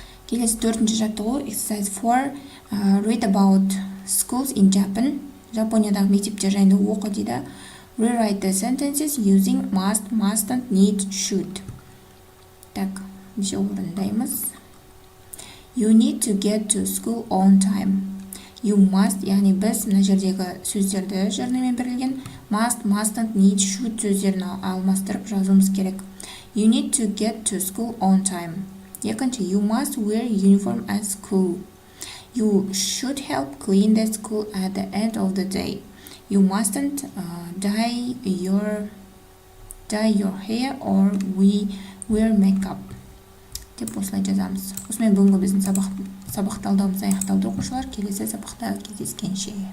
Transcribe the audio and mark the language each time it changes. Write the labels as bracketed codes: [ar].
[kk] Келесі 4-ші жаттығу exercise 4. [en] Read about schools in Japan. [kk] Жапониядағы мектептер жайында оқы дейді. [en] Rewrite the sentences using must, mustn't, need, should. [kk] Так, неше орындаймыз. [en] You need to get to school on time. You must, [kk] яғни біз мына жердегі сөздерді жырнымен берілген must, mustn't, need, should сөздерін алмастырып жазуымыз керек. [en] You need to get to school on time. [kk] Екінші, [en] you must wear uniform at school. You should help clean the school at the end of the day. You mustn't dye your hair or we wear makeup. [kk] Деп осылай жазамыз. Осымен бүгінгі біздің сабақ талдауымыз аяқталды оқушылар. Келесі сабақта кездескенше.